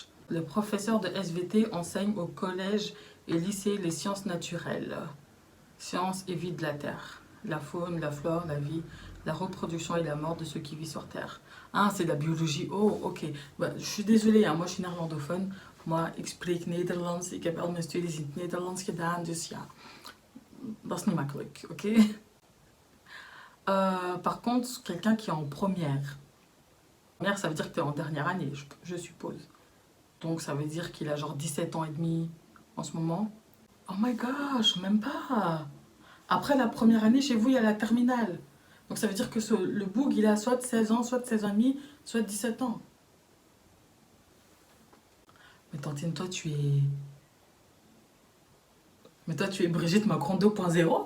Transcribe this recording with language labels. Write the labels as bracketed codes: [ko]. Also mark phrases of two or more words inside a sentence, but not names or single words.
[fr] Le professeur de SVT enseigne au collège et lycée les sciences naturelles. Sciences et vie de la Terre. La faune, la flore, la vie, la reproduction et la mort de ceux qui vivent sur Terre. Ah, c'est de la biologie. Oh, ok. Bah, je suis désolée, hein, moi je suis néerlandophone. Moi, [nl] ik spreek Nederlands. Ik heb al mijn studies in het Nederlands gedaan. Dus ja, dat is niet makkelijk, ok? [fr] Par contre, quelqu'un qui est en première. Première, ça veut dire que tu es en dernière année, je suppose. Donc ça veut dire qu'il a genre 17 ans et demi en ce moment. [en] Oh my gosh, [fr] même pas. Après la première année, chez vous, il y a la terminale. Donc ça veut dire que le boug, il a soit 16 ans, soit 16 ans et demi, soit 17 ans. Mais Tantine, toi, tu es... Mais toi, tu es Brigitte Macron 2.0.